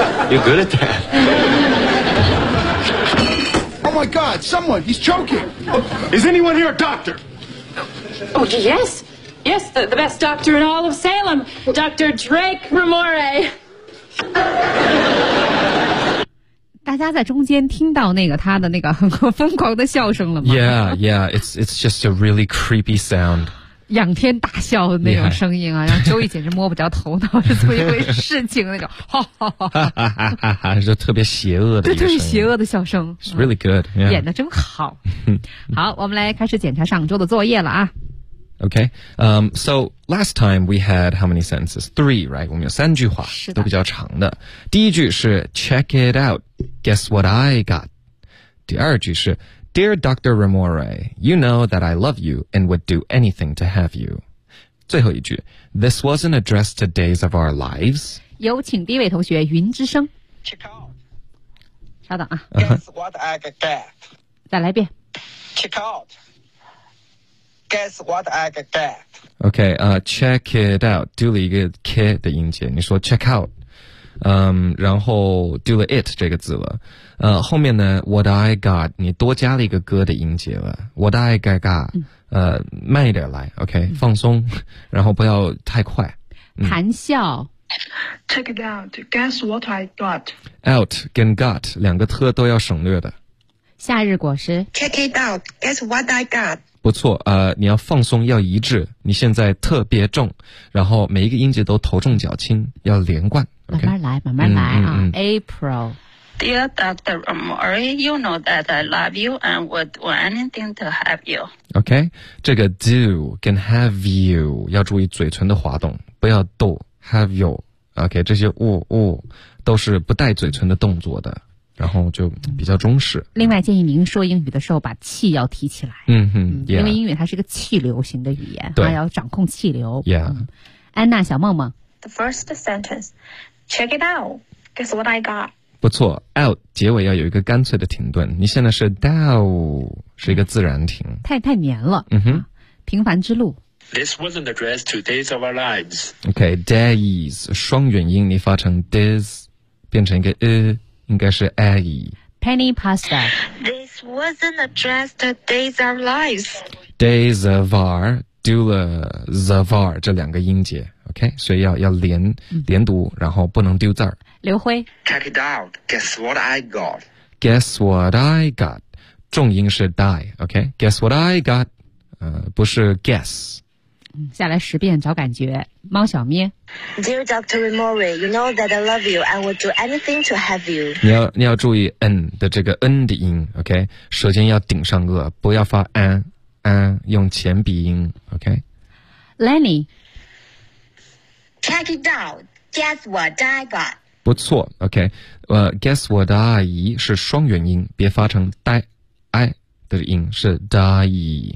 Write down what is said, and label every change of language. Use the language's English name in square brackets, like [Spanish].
[English] You're good at that. Oh my God, someone, he's choking. Is anyone here a doctor? Oh, yes. Yes, the best doctor in all of Salem. Dr. Drake Ramore. [Chinese] 大家在中间听到那个他的那个很疯狂的笑声了吗？ [English] Yeah, yeah, it's just a really creepy sound. [Chinese] 仰天大笑的那种声音啊，让周易简直摸不着头脑是怎么一回事情那种，哈哈哈哈哈，就特别邪恶的，对对，邪恶的笑声 [English] ，It's really good，、yeah. [Chinese] 演的真好。好，我们来开始检查上周的作业了啊。 [English] Okay, so last time we had how many sentences? Three, right? [Chinese] 我们有三句话，都比较长的。第一句是 [English] Check it out, guess what I got. [Chinese] 第二句是。 [English] Dear Dr. Ramore, you know that I love you and would do anything to have you. [Chinese] 最后一句 [English] This wasn't addressed to days of our lives. [Chinese] 有请第一位同学云之声 [English] Check out. [Chinese] 稍等啊 [English] Guess what I got. [Chinese] 再来一遍 [English] Check out. Guess what I got. OK, check it out. [Chinese] 丢了一个 K 的音节，你说 [English] check out. [Chinese] 然后 do it 这个字了，后面呢 [English] what I got [Chinese] 你多加了一个歌的音节了 what I got、慢一点来 OK 放松、然后不要太快、谈笑 [English] check it out guess what I got [Chinese] out 跟 got 两个特都要省略的夏日果实 [English] check it out guess what I got [Chinese] 不错、你要放松要一致你现在特别重然后每一个音节都头重脚轻要连贯慢慢来、 [English] okay. [Chinese] 慢慢来啊、April [English] Dear Dr. Amori You know that I love you And would do anything to have you [Chinese] OK 这个 do 跟 have you 要注意嘴唇的滑动不要 [English] do Have you [Chinese] OK 这些 woo 都是不带嘴唇的动作的然后就比较中式、另外建议您说英语的时候把气要提起来因为英语它是个气流型的语言对要掌控气流、 [English] yeah. [Chinese] 安娜小梦梦 [English] The first sentence, check it out. Guess what I got? [Chinese] 不错 ，out 结尾要有一个干脆的停顿。你现在是 down， 是一个自然停。太黏了。嗯哼。平凡之路。 [English] This wasn't addressed to days of our lives. [Chinese] Okay, [English] days [Chinese] 双元音，你发成 days， 变成一个应该是 a。 [English] Penny pasta. This wasn't addressed to days of our lives. Days of our do the zavar [Chinese] 这两个音节。 OK， 所以要连读，然后不能丢字儿。刘辉 [English] ，Check it out. Guess what I got? Guess what I got? 重音是 die. OK， Guess what I got? [Chinese] 不是 guess。下来十遍找感觉。猫小咪 [English] ，Dear Dr. Remori, you know that I love you and would do anything to have you. [Chinese] 你要注意 n 的这个 n 的音。 OK， 舌尖要顶上颚，不要发 an， 用前鼻音。OK， Lenny。 [English] Check it out, guess what I got. [Chinese] 不错 ,OK, [English] guess what I [Chinese] 是双元音别发成 die, I 的音是 die.